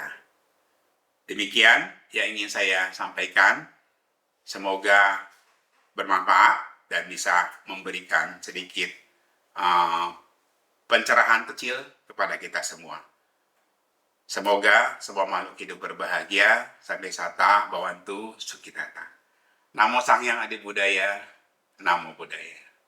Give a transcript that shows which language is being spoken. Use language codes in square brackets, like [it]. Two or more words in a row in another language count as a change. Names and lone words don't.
[id] Demikian yang ingin saya sampaikan. Semoga bermanfaat dan bisa memberikan sedikit pencerahan kecil kepada kita semua. Semoga semua makhluk hidup berbahagia. [pi] Sampai sata, bawantu, sukitata. Namo Sang Hyang Adi Budaya, Namo Buddhaya.